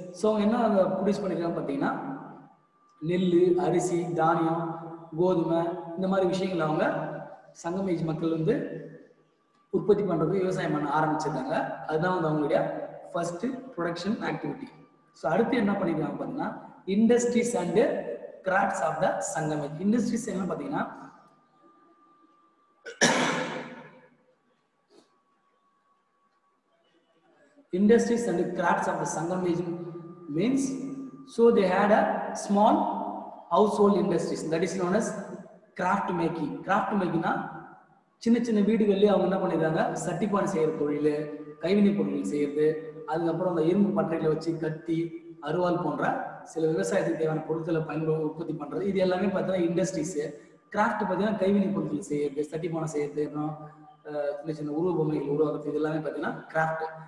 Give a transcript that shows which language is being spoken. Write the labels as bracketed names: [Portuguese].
[Tamil] So அவங்க என்ன produce பண்ணியிருக்காங்க பார்த்தீங்கன்னா நெல், அரிசி, தானியம், கோதுமை இந்த மாதிரி விஷயங்கள் அவங்க சங்கம் ஏஜ் மக்கள் வந்து உற்பத்தி பண்ணுறது விவசாயம் பண்ண ஆரம்பிச்சிருக்காங்க. அதுதான் வந்து அவங்களுடைய ஃபர்ஸ்ட் ப்ரொடக்ஷன் ஆக்டிவிட்டி. ஸோ அடுத்து என்ன பண்ணிருக்காங்க பார்த்தீங்கன்னா [English] Industries and crafts of the Sangam age. [Tamil] இண்டஸ்ட்ரீஸ் என்ன பார்த்தீங்கன்னா [English] industries and crafts of the Sangam age means, so they had a small household industries that is known as craft making. [Tamil] Craft making na சின்ன சின்ன வீடுகளிலே அவங்க என்ன பண்ணிருக்காங்க சட்டிப்பானை செய்யற தொழில், கைவினை பொருட்கள் செய்யறது, அதுக்கப்புறம் அந்த இரும்பு பட்டறைகளை வச்சு கத்தி, அருவாள் போன்ற சில விவசாயத்துக்கு தேவையான பொருட்களை உற்பத்தி பண்றது, இது எல்லாமே பார்த்தீங்கன்னா இண்டஸ்ட்ரீஸ். கிராஃப்ட் பார்த்தீங்கன்னா கைவினை பொருட்கள் செய்யறது, சட்டிப்பானை செய்யறது, அப்புறம் சின்ன சின்ன உருவ பொம்மைகள் உருவாக்குறது, இது எல்லாமே பார்த்தீங்கன்னா கிராஃப்ட்.